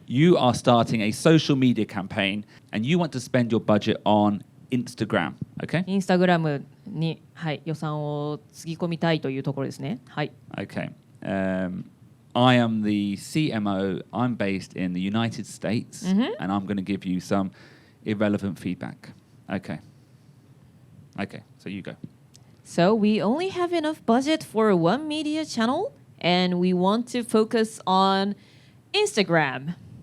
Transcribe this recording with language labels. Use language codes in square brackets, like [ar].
[en] You are starting a social media campaign and you want to spend your budget on Instagram, okay? [ja] インスタグラムに、はい、予算をつぎ込みたいというところですね。はい。 [en] Okay. I am the CMO. I'm based in the United States, and I'm going to give you some irrelevant feedback. Okay. Okay, so you go. So we only have enough budget for one media channel, and we want to focus on Instagram.